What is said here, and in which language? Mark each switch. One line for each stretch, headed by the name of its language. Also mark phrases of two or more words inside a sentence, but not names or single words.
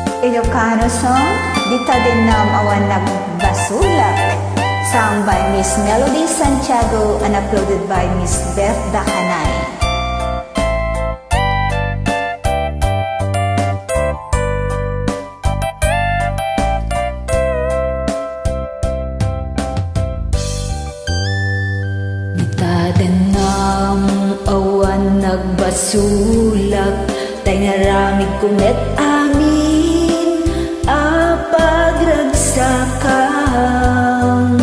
English: Ilocano song, Dita Din Nam Awan Nagbasulak, sung by Miss Melody Santiago and uploaded by Miss Beth Dakanay.
Iloko: Dita din nam awan nagbasulak, tay naramig kumet amin apagragsakam.